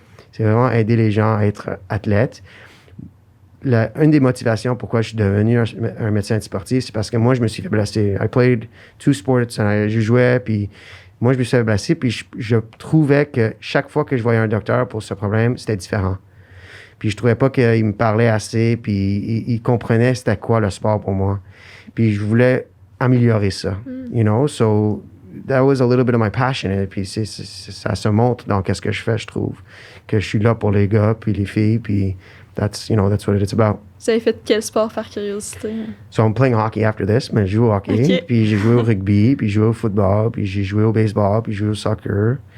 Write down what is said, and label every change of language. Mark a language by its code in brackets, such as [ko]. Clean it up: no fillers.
[fr] C'est vraiment aider les gens à être athlètes. Une des motivations pourquoi je suis devenu un médecin sportif, c'est parce que moi, je me suis fait blesser. [en] I played 2 sports, [fr] je jouais, puis moi, je me suis fait blesser, puis je trouvais que chaque fois que je voyais un docteur pour ce problème, c'était différent. Puis je trouvais pas qu'il me parlait assez, puis il comprenait c'était quoi le sport pour moi. Puis je voulais améliorer ça, [en] so that was a little bit of my passion. [fr] Et puis ça se montre dans qu'est-ce que je fais, je trouve, que je suis là pour les gars, puis les filles, puis [en] that's what it's about. [fr] Vous avez fait quel sport par curiosité? [en] So I'm playing hockey after this, [fr] mais je joue au hockey, puis j'ai joué au rugby, puis j'ai joué au football, puis j'ai joué au baseball, puis j'ai joué au soccer.